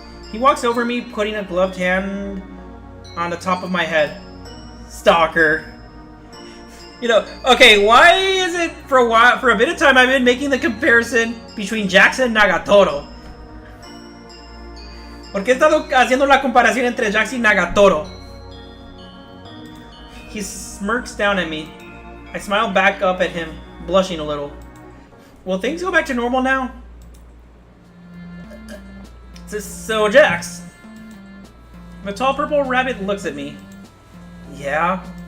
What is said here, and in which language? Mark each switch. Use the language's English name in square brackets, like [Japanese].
[English] He walks over me, putting a gloved hand on the top of my head. Stalker. You know, okay, why is it for a bit of time I've been making the comparison between Jax and Nagatoro? [Spanish] ¿Por qué he estado haciendo la comparación entre Jax y Nagatoro? [English] He smirks down at me. I smile back up at him, blushing a little. Will things go back to normal now? So, Jax. The tall purple rabbit looks at me. Yeah?